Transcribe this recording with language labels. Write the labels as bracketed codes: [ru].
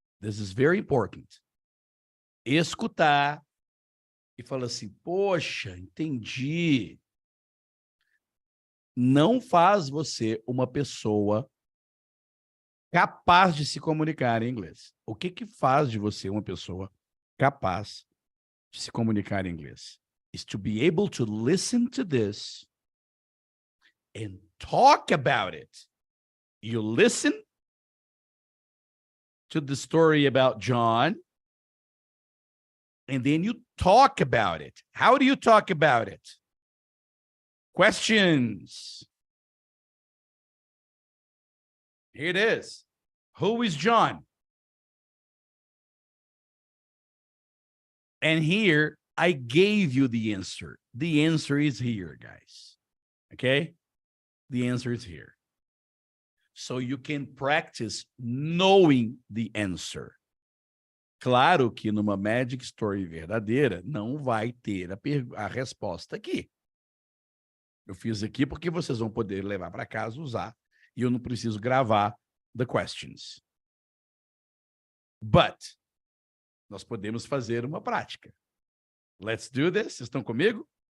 [en] This is very important. [pt] Escutar e falar assim, poxa, entendi. Não faz você uma pessoa capaz de se comunicar em inglês. O que faz de você uma pessoa capaz de se comunicar em inglês? [en] Is to be able to listen to this and talk about it. You listen to the story about John, and then you talk about it. How do you talk about it? Questions. Here it is. Who is John? And here, I gave you the answer. The answer is here, guys. Okay? The answer is here. So you can practice knowing the answer. [pt] Claro que numa Magic Story verdadeira, não vai ter a resposta aqui. Eu fiz aqui porque vocês vão poder levar para casa, usar, e eu não preciso gravar [en] the questions. [pt] But, nós podemos fazer uma prática. [en] Let's do this. [pt] Vocês estão comigo?